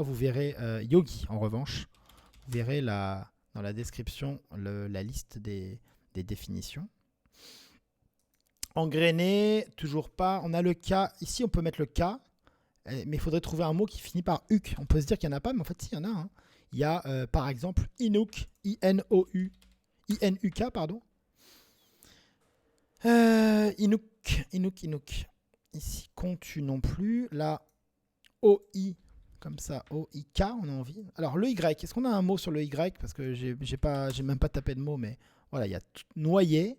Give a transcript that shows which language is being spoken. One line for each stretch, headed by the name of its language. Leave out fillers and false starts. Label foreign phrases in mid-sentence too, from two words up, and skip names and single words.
French: Vous verrez yogi, en revanche. Vous verrez dans la description la liste des définitions. Engrainé, toujours pas. On a le K. Ici, on peut mettre le K. Mais il faudrait trouver un mot qui finit par UK. On peut se dire qu'il n'y en a pas, mais en fait, si, il y en a. Hein. Il y a, par exemple, Inuk. I-N-O-U. I-N-U-K, pardon. Inuk. Ici, contu non plus. Là, O-I. Comme ça, O-I-K, on a envie. Alors, le Y. Est-ce qu'on a un mot sur le Y? Parce que j'ai même pas tapé de mot, mais voilà, il y a noyer.